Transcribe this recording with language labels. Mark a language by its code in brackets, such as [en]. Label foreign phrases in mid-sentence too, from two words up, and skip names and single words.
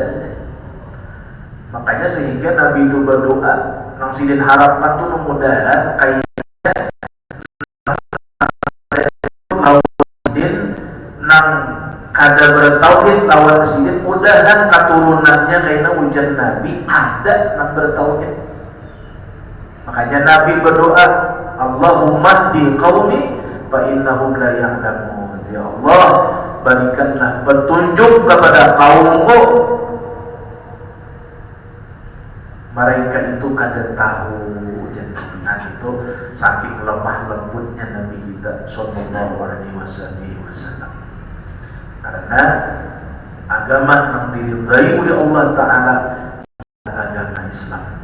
[bjn] Makanya sehingga Nabi itu berdoa, nang sidin harapan tuh mudah-mudahan kayaknya lawan sidin nang kada bertauhid lawan sidin, mudahan keturunannya kayaknya hujan Nabi ada nang bertauhid. Makanya Nabi berdoa, [ar] Allahumma di qaumi fa innahum la ya'lamun. [id] Ya Allah, berikanlah petunjuk kepada kaumku. [bjn] Mereka itu kada tahu. [id] Nah itu saking lemah lembutnya Nabi kita [ar] sallallahu alaihi wasallam. [id] Karena agama yang diridai oleh Allah Ta'ala agama Islam.